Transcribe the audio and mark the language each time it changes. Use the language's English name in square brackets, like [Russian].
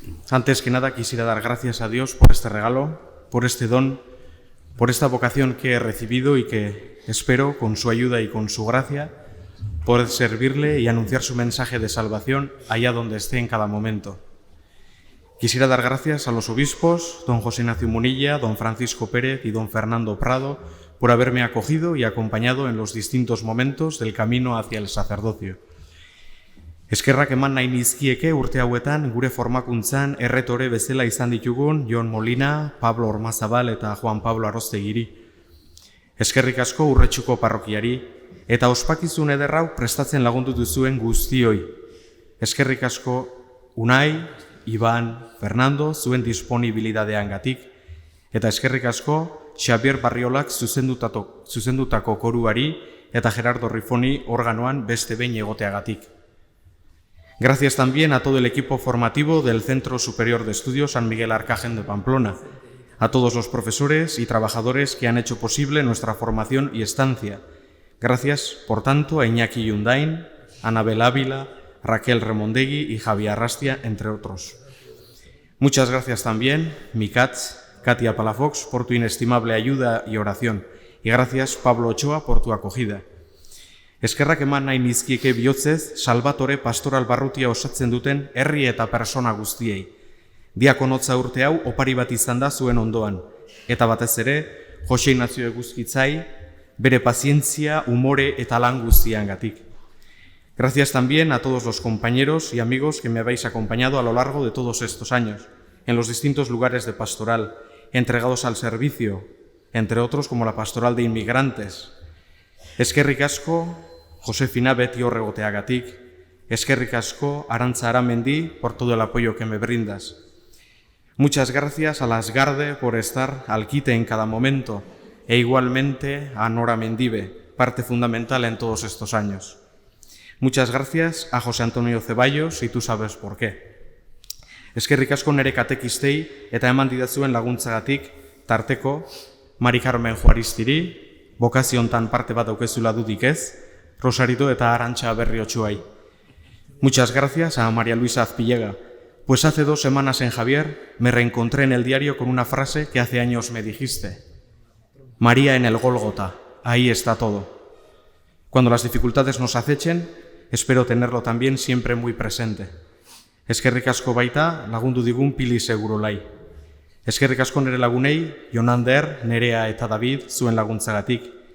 [Spanish] Antes que nada quisiera dar gracias a Dios por este regalo, por este don, por esta vocación que he recibido y que espero, con su ayuda y con su gracia, poder servirle y anunciar su mensaje de salvación allá donde esté en cada momento. Quisiera dar gracias a los obispos, don José Ignacio Munilla, don Francisco Pérez y don Fernando Prado, por haberme acogido y acompañado en los distintos momentos del camino hacia el sacerdocio. [Basque] Eskerrak eman nahi nizkieke urte hauetan gure formakuntzan erretore bezala izan ditugun Jon Molina, Pablo Ormazabal eta Juan Pablo Arroztegiri. Eskerrik asko Urretxuko parrokiari eta ospakizun ederrau prestatzen lagundu duzuen guztioi. Eskerrik asko Unai, Iban, Fernando zuen disponibilidadeangatik eta eskerrik asko Xabier Barriolak zuzendutako koruari eta Gerardo Rifoni organoan beste behin egoteagatik. [Spanish] Gracias también a todo el equipo formativo del Centro Superior de Estudios San Miguel Arcángel de Pamplona, a todos los profesores y trabajadores que han hecho posible nuestra formación y estancia. Gracias, por tanto, a Iñaki Yundain, Anabel Ávila, Raquel Remondegui y Javier Arrastia, entre otros. Muchas gracias también, Mikatz, Katia Palafox, por tu inestimable ayuda y oración. Y gracias, Pablo Ochoa, por tu acogida. [Basque] Eskerrak eman nahi nizkieke bihotzez Salvatore Pastoral Barrutia osatzen duten herri eta persona guztiei. Diakonotza urte hau opari bat izan da zuen ondoan. Eta batez ere, Jose Ignacio Eguzkitzai, bere pazientzia, umore eta lan guztiangatik. [Spanish] Gracias también a todos los compañeros y amigos que me habéis acompañado a lo largo de todos estos años, en los distintos lugares de pastoral, entregados al servicio, entre otros como la pastoral de inmigrantes. [Basque] Eskerrik asko, Josefina beti horregoteagatik, eskerrik asko, Arantza Aramendi, [Spanish] por todo el apoyo que me brindas. Muchas gracias a las Garde por estar al quite en cada momento, e igualmente a Nora Mendive, parte fundamental en todos estos años. Muchas gracias a José Antonio Ceballos, y tú sabes por qué. [Basque] Eskerrik asko nere katekistei eta eman didazuen laguntzagatik, tarteko, Mari Carmen Juaristiri, bokaziontan parte bat aukezula dudik ez, Rosarito eta Arantxa Berriotxuai. [Spanish] Muchas gracias a María Luisa Azpillega, pues hace 2 semanas en Javier me reencontré en el diario con una frase que hace años me dijiste. María en el Gólgota, ahí está todo. Cuando las dificultades nos acechen, espero tenerlo también siempre muy presente. [Basque] Eskerrik asko baita lagundu digun Pili Segurolai. Eskerrik asko nere lagunei, Jonander, Nerea eta David zuen laguntzagatik.